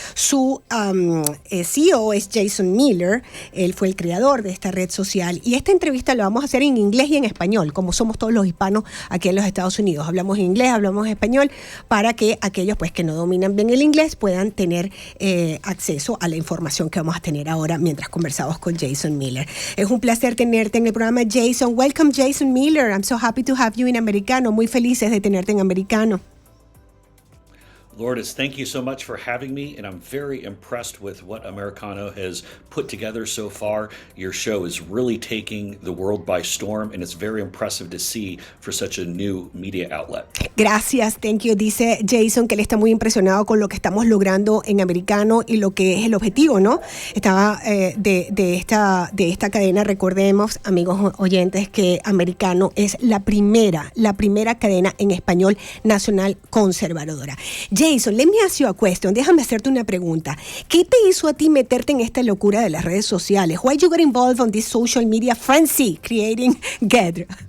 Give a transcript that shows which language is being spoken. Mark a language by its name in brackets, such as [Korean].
[Spanish] Su CEO es Jason Miller, él fue el creador de esta red social y esta entrevista la vamos a hacer en inglés y en español, como somos todos los hispanos aquí en los Estados Unidos. Hablamos inglés, hablamos español, para que aquellos pues que no dominan bien el inglés puedan tener acceso a la información que vamos a tener ahora mientras conversamos con Jason Miller. Es un placer tenerte en el programa, Jason. [English] Welcome, Jason Miller. I'm so happy to have you in Americano. [Spanish] Muy felices de tenerte en Americano. [English] Lourdes, thank you so much for having me, and I'm very impressed with what Americano has put together so far. Your show is really taking the world by storm, and it's very impressive to see for such a new media outlet. [Spanish] Gracias, [English] thank you. [Spanish] Dice Jason que él está muy impresionado con lo que estamos logrando en Americano y lo que es el objetivo, ¿no? Estaba de esta cadena. Recordemos, amigos oyentes, que Americano es la primera cadena en español nacional conservadora. [English] Jason, let me ask you a question. [Spanish] Déjame hacerte una pregunta. ¿Qué te hizo a ti meterte en esta locura de las redes sociales? [English] Why you got involved on this social media frenzy creating Gettr?